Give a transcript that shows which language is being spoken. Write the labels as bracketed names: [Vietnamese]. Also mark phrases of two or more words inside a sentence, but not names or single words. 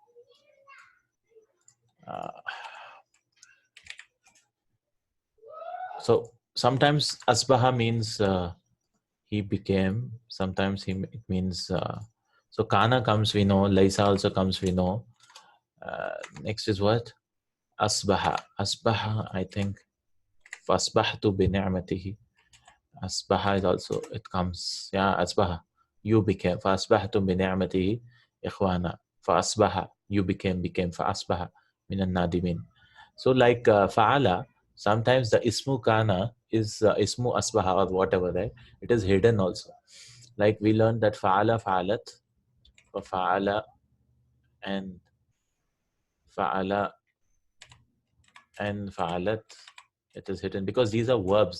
[English] So sometimes Asbaha means he became. Sometimes it means. So Kana comes, we know. Laysa also comes, we know. Next is what? Asbaha. Asbaha, I think. [Arabic] فأصبحت بنعمته. [English] Asbaha is also, it comes. Yeah, Asbaha. You became. [Arabic] فأصبحت بنعمته. إخوانا. فأصبح. [English] You became. Fasbaha. [Arabic] من النادمين. [English] So like Fa'ala, sometimes the [Arabic] اسم كان [English] is [Arabic] اسم أصبح [English] or whatever, right? It is hidden also. Like we learned that Fa'ala, Fa'alat, or Fa'ala and Fa'ala and Fa'alat, it is hidden because these are verbs.